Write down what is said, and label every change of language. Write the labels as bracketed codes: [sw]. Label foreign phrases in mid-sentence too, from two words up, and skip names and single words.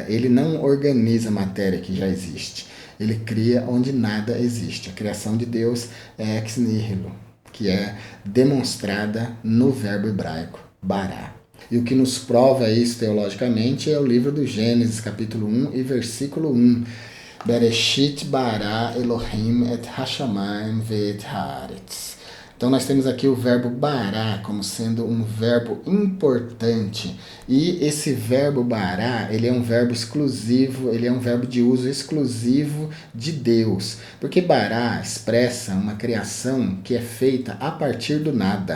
[pt] Ele não organiza matéria que já existe. Ele cria onde nada existe. A criação de Deus é [la] ex nihilo, [pt] que é demonstrada no verbo hebraico bará. E o que nos prova isso teologicamente é o livro do Gênesis, capítulo 1 e versículo 1. [he] בראשית ברא אלהים את השמים ואת הארץ. [pt] Então nós temos aqui o verbo bará como sendo um verbo importante. E esse verbo bará, ele é um verbo exclusivo, ele é um verbo de uso exclusivo de Deus. Porque bará expressa uma criação que é feita a partir do nada.